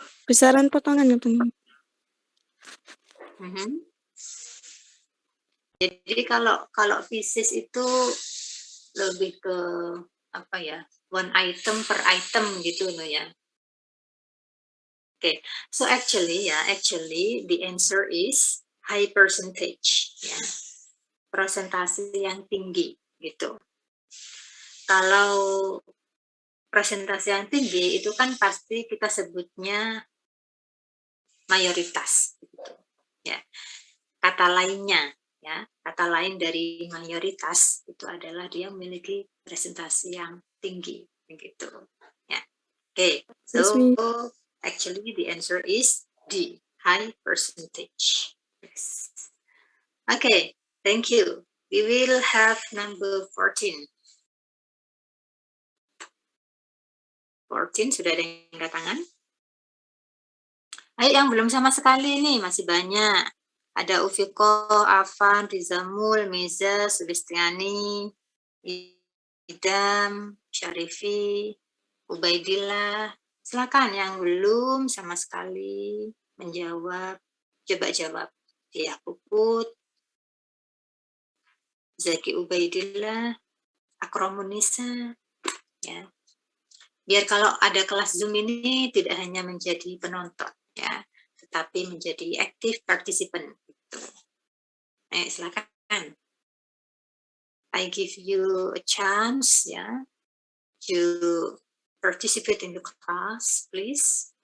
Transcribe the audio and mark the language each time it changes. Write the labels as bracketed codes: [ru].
[id] Besaran potongan atau Jadi kalau pieces itu lebih ke apa ya? [en] One item per item [id] gitu loh ya. [en] Okay, so actually the answer is high percentage ya. [id] Persentase yang tinggi gitu. Kalau persentase yang tinggi itu kan pasti kita sebutnya mayoritas gitu. Ya. Kata lainnya ya, kata lain dari mayoritas itu adalah dia memiliki presentasi yang tinggi begitu. Ya. [en] Okay, so actually the answer is D, high percentage. Yes. Okay, thank you. We will have number 14. [id] 14 sudah ada yang angkat tangan? Ayo yang belum sama sekali nih, masih banyak. Ada Ufiko, Afan, Rizamul, Miza, Sulistiani, Idam, Syarifi, Ubaidillah. Silakan yang belum sama sekali menjawab, coba jawab. Ya, Puput, Zaki Ubaidillah, Akromunisa, ya. Biar kalau ada kelas Zoom ini tidak hanya menjadi penonton, ya, tetapi menjadi active participant. Gitu. Ayo silakan. [en] I give you a chance, [id] ya, [en] to participate in the class, please.